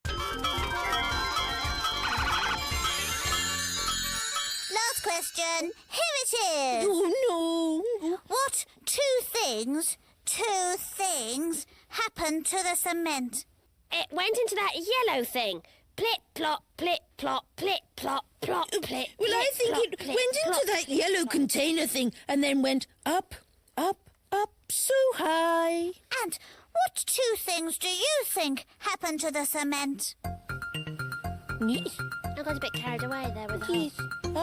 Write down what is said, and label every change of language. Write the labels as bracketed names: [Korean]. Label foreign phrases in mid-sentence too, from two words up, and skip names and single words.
[English] Last question. Here it is. Oh, no. What two things happened to the cement? It went into that yellow thing. Plip, plop, plip, plop, plip, plop, plop, plip. Well, I plip, think plop, it plip, went into plop. that yellow container thing and then went up, up, up so high. And what two things do you think happened to the cement? Yes, I got a bit carried away there with the yes, up,